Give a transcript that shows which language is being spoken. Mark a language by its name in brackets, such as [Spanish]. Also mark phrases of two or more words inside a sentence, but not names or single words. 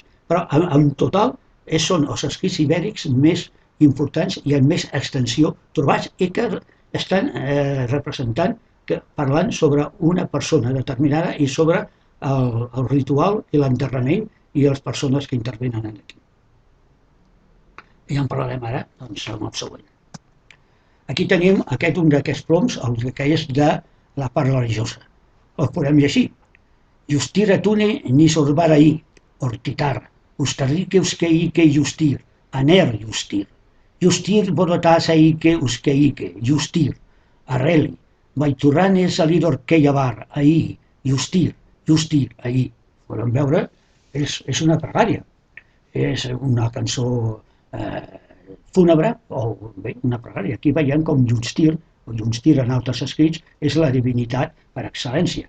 [Catalan] Però en total són els escrits ibèrics més importants i amb més extensió trobats i que estan representant, parlant sobre una persona determinada i sobre el ritual i l'enterrament i les persones que intervenen aquí. I en parlarem ara doncs, amb el següent. Aquí tenim un d'aquests ploms, el que és de la part religiosa. El podem llegir. [Iberian] Justir atune ni sorbarai, ortitar, ustarrike uskeike justir, aner justir. Justir bodotasa ike uskeike, justir, arreli, baiturrane salidor keyabar, [Catalan] ahí, justir, ahí. Podem veure, és una pregària, és una cançó fúnebre, o bé, una pregària. Aquí veiem com Justir, o Justir en altres escrits, és la divinitat per excel·lència.